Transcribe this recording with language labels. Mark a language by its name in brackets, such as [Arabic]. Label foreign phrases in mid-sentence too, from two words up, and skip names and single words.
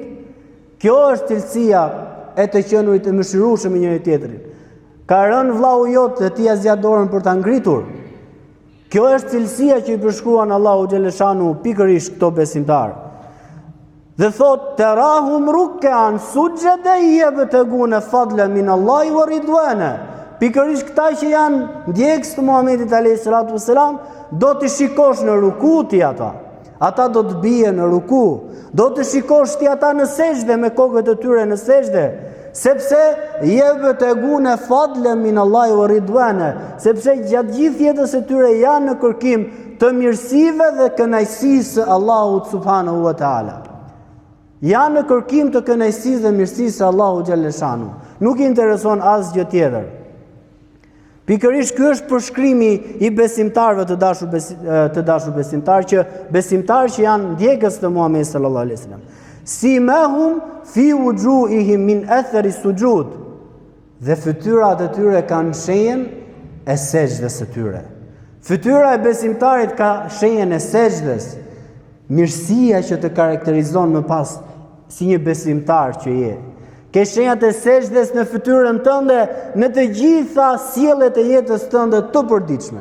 [Albanian] Kjo është cilësia e të qenurit të mëshirueshëm me njëri tjetrin. Ka rënë vllau jot dhe ti ja zgjat dorën për ta ngritur. Kjo është cilësia që i përshkruan Allahu xhaleshanu pikërisht këto besimtarë. [Arabic] Dhe thot, të تراهم ركعا سجدا يبتغون فضلا من الله ورضوانا. [Albanian] Pikërisht këta që janë ndjekës të Muhamedit [Arabic] عليه الصلاة والسلام, [Albanian] do të shikosh në ruku ti ata. Ata do të bie në ruku. Do të shikosh ti ata në sejdë me kokët e tyre në sejdë, sepse [Arabic] يبتغون فضلا من الله ورضوانا, [Albanian] sepse gjatë gjithë jetës së tyre janë në kërkim të mirësive dhe kënaqësisë së Allahut [Arabic] سبحانه وتعالى. [Albanian] Janë në kërkim të kënaqësisë dhe mirësisë së Allahu xhaleshanu. Nuk i intereson asgjë tjetër. Pikërisht ky është përshkrimi i besimtarëve të dashur besimtarë, që besimtarë që janë ndjekës të Muhamedit [Arabic] صلى الله عليه وسلم. سيماهم في وجوههم من أثر السجود. [Albanian] Dhe fytyrat e tyre kanë shenjën e sejdës së tyre. Fytyra e besimtarit ka shenjën e sejdës. Mirësia që të karakterizon më pas si një besimtar që je. Ke shenjat e sejdës në fytyrën tënde, në të gjitha sjelljet e jetës tënde të përditshme.